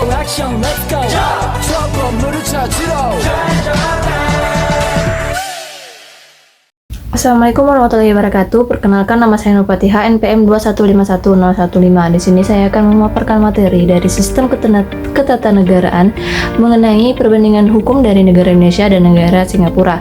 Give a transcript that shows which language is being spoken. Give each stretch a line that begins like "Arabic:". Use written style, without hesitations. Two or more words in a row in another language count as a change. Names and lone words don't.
Korean: 액션
English: let's go
Korean: 저 건물을 찾으러
Arabic: السلام عليكم ورحمة الله وبركاته.
Indonesian: Perkenalkan, nama saya Nurfatiha, NPM 2151015. Di sini saya akan memaparkan materi dari sistem ketatanegaraan mengenai perbandingan hukum dari negara Indonesia dan negara Singapura.